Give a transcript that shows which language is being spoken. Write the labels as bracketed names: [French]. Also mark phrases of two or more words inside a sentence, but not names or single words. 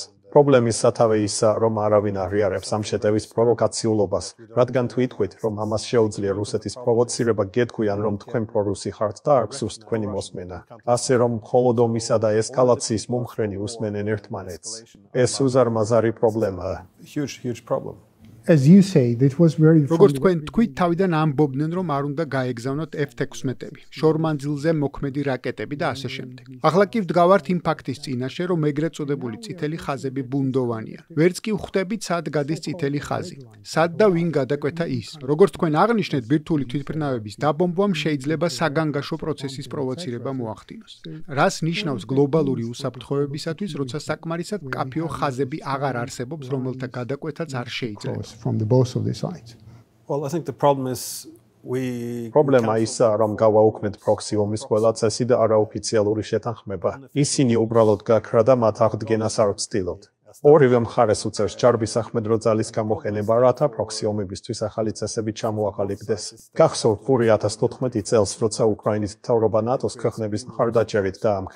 [Georgian] პრობლემის სათავე ისაა, რომ არავინ აღიარებს ამ შეტევის პროვოკაციულობას, რადგან თუ ითქვით, რომ ამას შეუძლია რუსეთის პროვოცირება, გეტყვიან, რომ თქვენ პრორუსი ხართ და არ გსურს თქვენი მოსმენა. ასე რომ მხოლოდ ომისა და ესკალაციის მომხრენი უსმენენ ერთმანეთს. ეს უზარმაზარი პრობლემაა. [English] Huge problem. As you say, that was very [Georgian] როგორც თქვენ თქვით, თავიდან ამბობდნენ, რომ არ უნდა გაეგზავნოთ F-16-ები, შორმანძილზე მოქმედი რაკეტები და ასე შემდეგ. ახლა კი ვდგავართ იმ ფაქტის წინაშე, რომ ეგრეთ წოდებული წითელი ხაზები ბუნდოვანია. ვერც კი ვხვდებით, სად გადის წითელი ხაზი. სად და ვინ გადაკვეთა ის? როგორც თქვენ აღნიშნეთ, ბირთვული თვითმფრინავების დაბომბვამ შეიძლება საგანგაშო პროცესის პროვოცირება მოახდინოს. რას ნიშნავს გლობალური უსაფრთხოებისათვის, როცა საკმარისად მკაფიო ხაზები აღარ არსებობს, რომელთა გადაკვეთაც არ შეიძლება? [English] from the both of the sides. Well, I think the problem is [Georgian] პრობლემა ისაა, რომ გავაუქმეთ პროქსი ომის ყველა წესი და არაოფიციალური შეთანხმება. ისინი უბრალოდ გაქრა და მათ აღდგენას არ ვცდილობთ. ორივე მხარეს უწევს ჯარების ახმედრო ძალის გამოყენება, რათა პროქსი ომებისთვის ახალი წესები ჩამოაყალიბდეს. გახსოვთ პური 2014 წელს, როცა უკრაინის მთავრობა ნატოს ქვეყნების მხარდაჭერით დაამხეს.